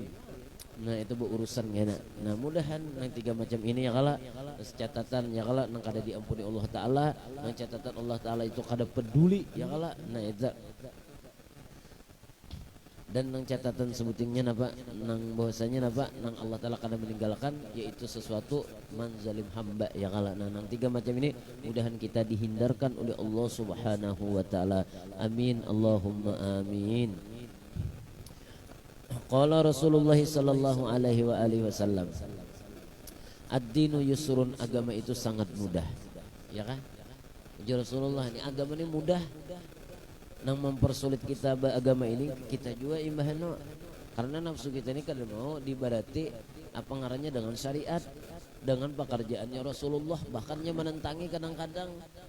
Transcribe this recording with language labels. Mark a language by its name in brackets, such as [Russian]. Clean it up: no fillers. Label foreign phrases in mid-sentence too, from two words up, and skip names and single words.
[Banjar] Nah itu berurusan ngena. Nah mudahan nang 3 macam ini ya kala catatan ya kala nang kada diampuni Allah Ta'ala, nang catatan Allah Ta'ala itu kada peduli ya kala. Nah itu dan nang catatan sebutingnya napa nang bahwasanya napa nang Allah Ta'ala kada meninggalkan yaitu sesuatu manzalim hamba ya kala. Nah nang 3 macam ini mudahan kita dihindarkan oleh [Arabic] الله سبحانه وتعالى. آمين اللهم آمين. قال رسول الله صلى الله عليه وعلى آله وسلم، الدين يسر, [Banjar] agama itu sangat mudah. Ya kan? Ujar Rasulullah, ini agama ini mudah. Nang mempersulit kita agama ini kita juga imbahano. Karena nafsu kita ini kada mau dibarati apa ngarannya dengan syariat, dengan pekerjaannya Rasulullah, bahkannya menentangi kadang-kadang.